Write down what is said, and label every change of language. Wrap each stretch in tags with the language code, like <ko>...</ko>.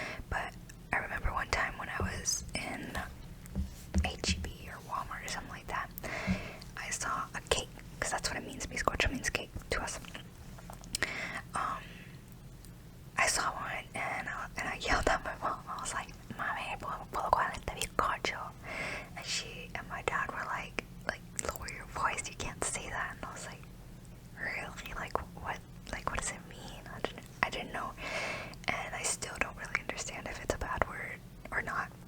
<en>But I remember one time when I was in HEB or Walmart or something like that, I saw a cake, because that's what it means. Bizcocho means cake to us. I saw one and I yelled at my mom. I was like,</en> <es>"Mami, ¿puedo coger este bizcocho?"</es> <en>And my dad were like, lower your voice, you can't say that. And I was like, really? Like what does it mean? I didn't know. And I still don't really understand if it's a bad word or not.</en>